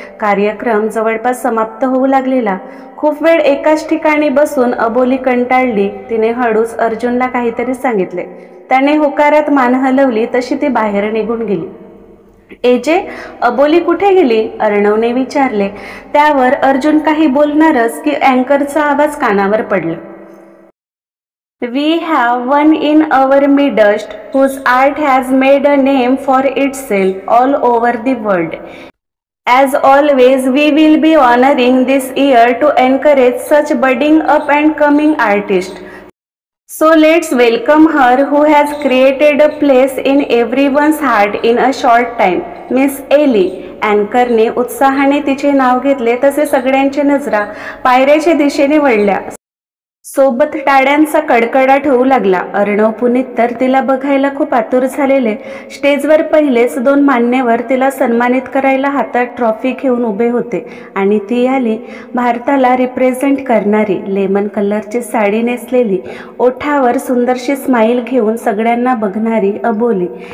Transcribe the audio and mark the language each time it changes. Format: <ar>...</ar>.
<mr>कार्यक्रम जवळपास समाप्त होऊ लागलेला. खूप वेळ एकाच ठिकाणी बसून अबोली कंटाळली. तिने हळूच अर्जुनला काहीतरी सांगितले. त्याने होकारात मान हलवली तशी ती बाहेर निघून गेली. एजे, अबोली कुठे गेली? अर्णवने विचारले. त्यावर अर्जुन काही बोलणारच की अँकरचा आवाज कानावर पडला.</mr> <en>We have one in our midst whose art has made a name for itself all over the world. As always, we will be honoring this year to encourage such budding up and coming artists. So let's welcome her who has created a place in everyone's heart in a short time, Miss Ellie.</en> <mr>अँकरने उत्साहाने तिचे नाव घेतले तसे सगळ्यांच्या नजरा पायऱ्याच्या दिशेने वळल्या. सोबत टाळ्यांचा कडकडाट होऊ लागला. अर्णव पुनीत तर तिला बघायला खूप आतुर झालेले. स्टेजवर पहिलेच 2 मान्यवर तिला सन्मानित करायला हातात ट्रॉफी घेऊन उभे होते आणि ती आली, भारताला रिप्रेझेंट करणारी, लेमन कलरची साडी नेसलेली, ओठावर सुंदरशी स्माईल घेऊन सगळ्यांना बघणारी अबोली.</mr>